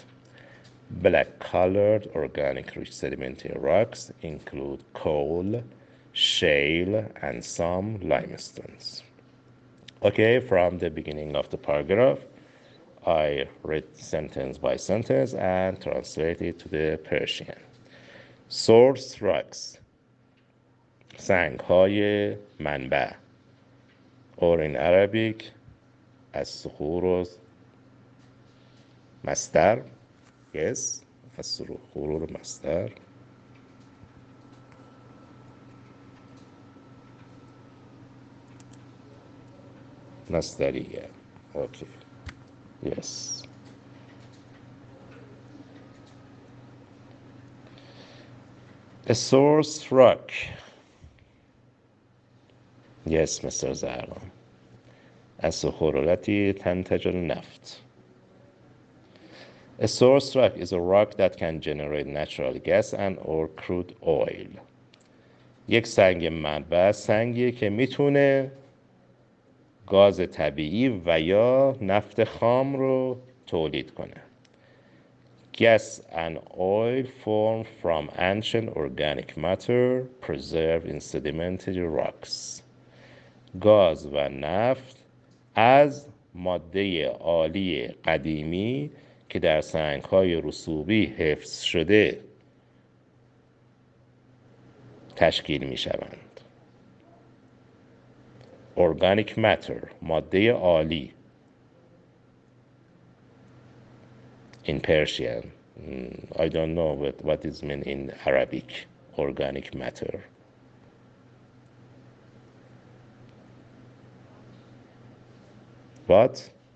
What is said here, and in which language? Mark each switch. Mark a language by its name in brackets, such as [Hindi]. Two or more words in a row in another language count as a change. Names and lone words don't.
[English] Black-colored organic rich sedimentary rocks include coal, shale, and some limestones. Okay, from the beginning of the paragraph, I read sentence by sentence and translate it to the Persian. Source rocks [Persian] سنگ‌های منبع [English] or in Arabic [Arabic] الصخور مصدر. Yes, الصخور مصدر. مصدریه. [English] Okay. Yes. A source rock. Yes, Mr. Zahran. [Arabic] الصخور التي تنتج النفط. [English] A source rock is a rock that can generate natural gas and or crude oil. [Persian] یک سنگ منبع سنگیه که میتونه گاز طبیعی و یا نفت خام رو تولید کنه. [English] Gas and oil formed from ancient organic matter preserved in sedimentary rocks. [Persian] گاز و نفت از ماده عالی قدیمی که در سنگ‌های رسوبی حفظ شده تشکیل می‌شوند. [English] Organic matter [Persian] ماده عالی [English] in Persian. I don't know what is meant in Arabic. Organic matter. What?